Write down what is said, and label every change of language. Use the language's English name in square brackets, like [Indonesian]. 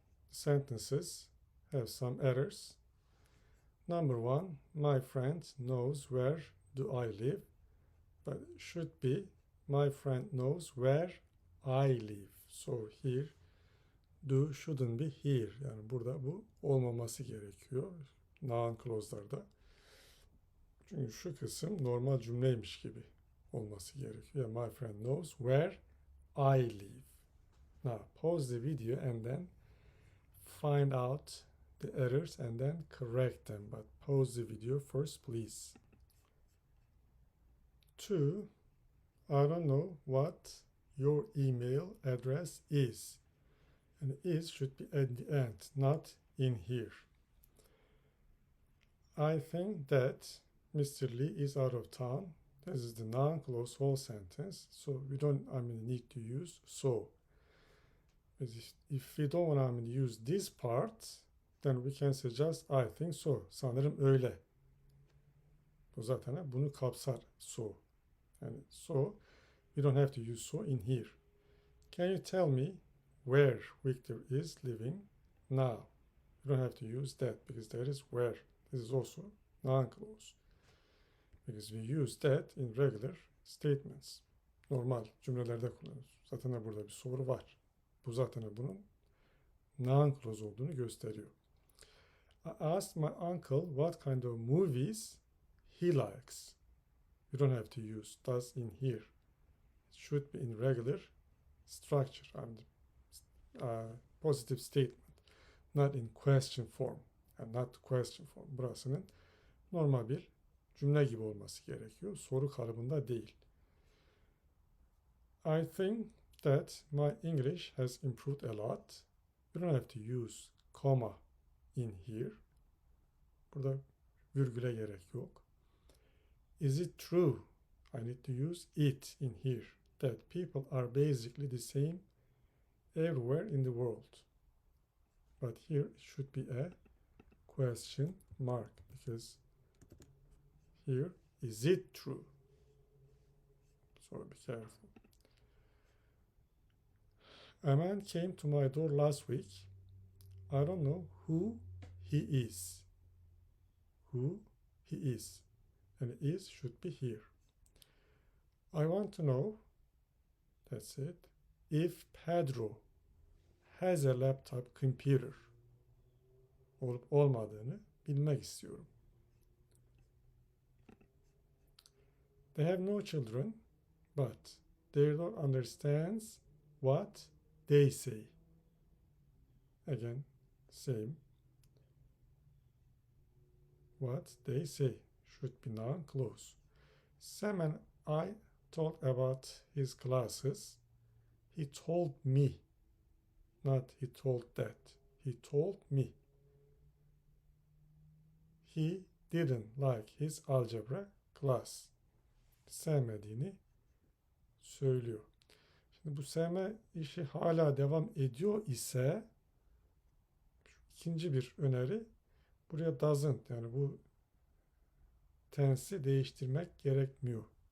[English] Sentences have some errors. Number 1, my friend knows where do I live, but it should be my friend knows where I live. So here do shouldn't be here. [Turkish] Yani burada bu olmaması gerekiyor noun clause'larda. Çünkü şu kısım normal cümleymiş gibi olması gerekiyor. [English] My friend knows where I live. Now pause the video and then find out the errors and then correct them. But pause the video first, please. 2. I don't know what your email address is. And is should be at the end, not in here. I think that Mr. Lee is out of town. This is the noun clause whole sentence. So we don't need to use so. If we don't want to use this part, then we can say just I think so. [Turkish] Sanırım öyle. Bu zaten bunu kapsar. [English] So. And so we don't have to use so in here. Can you tell me where Victor is living now? You don't have to use that because there is where. This is also noun clause. Because we use that in regular statements. [Turkish] Normal cümlelerde kullanıyoruz. Zaten burada bir soru var. Bu zaten bunun noun clause olduğunu gösteriyor. [English] I asked my uncle what kind of movies he likes. You don't have to use does in here. It should be in regular structure and positive statement, not in question form. Yani not question form. [Turkish] Burasının normal bir cümle gibi olması gerekiyor. Soru kalıbında değil. [English] I think that my English has improved a lot. You don't have to use comma in here. [Turkish] Burada virgüle gerek yok. [English] Is it true? I need to use it in here. That people are basically the same everywhere in the world. But here it should be a question mark because here is it true? So be careful. A man came to my door last week. I don't know who he is. Who he is. And is should be here. I want to know, that's it, if Pedro has a laptop computer. [Turkish] Olup olmadığını bilmek istiyorum. [English] They have no children, but they don't understand what they say. Again, same. What they say should be noun clause. Sam and I talked about his classes. He told me, not he told that. He told me. He didn't like his algebra class. [Turkish] Sevmediğini söylüyor. Şimdi bu sevme işi hala devam ediyor ise ikinci bir öneri buraya doesn't, yani bu tensi değiştirmek gerekmiyor.